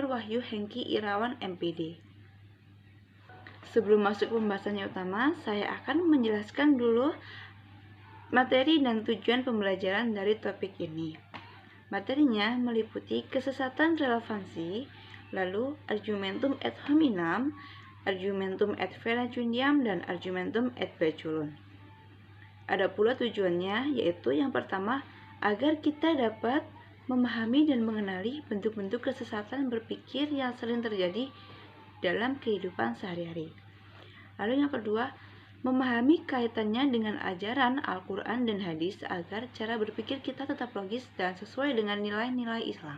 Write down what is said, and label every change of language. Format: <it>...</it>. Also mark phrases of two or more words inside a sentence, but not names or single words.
<id>Wahyu Hengki Irawan MPD. Sebelum masuk pembahasannya utama, saya akan menjelaskan dulu materi dan tujuan pembelajaran dari topik ini. Materinya meliputi kesesatan relevansi, lalu</id> <la>argumentum ad hominem, argumentum ad verecundiam,</la> <id>dan</id> <la>argumentum ad baculum.</la> <id>Ada pula tujuannya, yaitu yang pertama, agar kita dapat memahami dan mengenali bentuk-bentuk kesesatan berpikir yang sering terjadi dalam kehidupan sehari-hari. Lalu yang kedua, memahami kaitannya dengan ajaran Al-Quran dan Hadis agar cara berpikir kita tetap logis dan sesuai dengan nilai-nilai Islam.</id>